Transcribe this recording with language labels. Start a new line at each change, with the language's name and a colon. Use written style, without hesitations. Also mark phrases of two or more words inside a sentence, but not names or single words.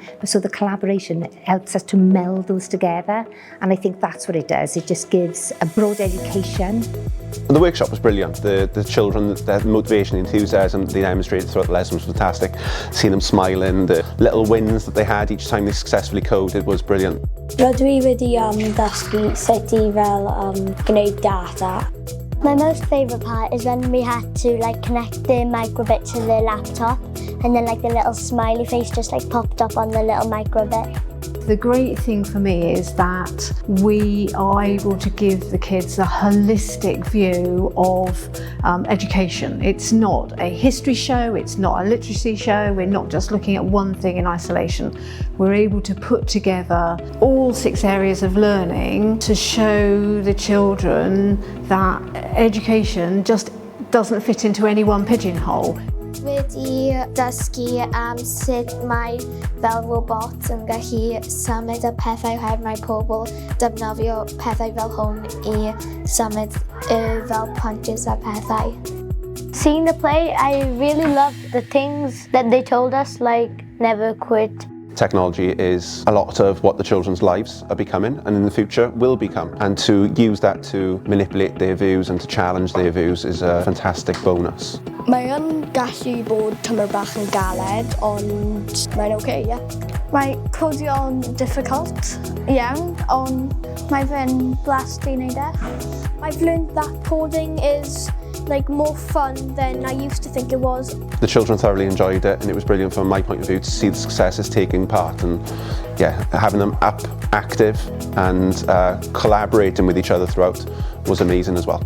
English: But so the collaboration helps us to meld those together, and I think that's what it does. It just gives a broad education. The workshop was brilliant. The children, their motivation, enthusiasm they demonstrated throughout the lesson was fantastic. Seeing them smiling, the little wins that they had each time they successfully coded was brilliant.
Welsh: Rydw i wedi dysgu sut I fel gwneud data.
English: My most favourite part is when we had to connect the microbit to the laptop, and then the little smiley face just popped up on the little microbit. The great thing for me is that we are able to give the kids a holistic view of education. It's not a history show, it's not a literacy show, we're not just looking at one thing in isolation. We're able to put together all 6 areas of learning to show the children that education just doesn't fit into any one pigeonhole.
Welsh: Wedi dysgu am sut mae fel robot yn gallu symud y pethau oherwydd mae pobl defnyddio pethau fel hwn I symud fel punches a pethau.
English: Seeing the play, I really loved the things that they told us, like never quit. Technology is a lot of what the children's lives are becoming and in the future will become, and to use that to manipulate their views and to challenge their views is a fantastic bonus.
Welsh: Mae yn gallu bod tymor bach yn galed, ond mae'n okay, yeah. Mae codio'n difficult iawn, ond mae fe'n blast I wneud e.
English: I've learned that coding is more fun than I used to think it was. The children thoroughly enjoyed it, and it was brilliant from my point of view to see the successes taking part, and having them up, active and collaborating with each other throughout was amazing as well.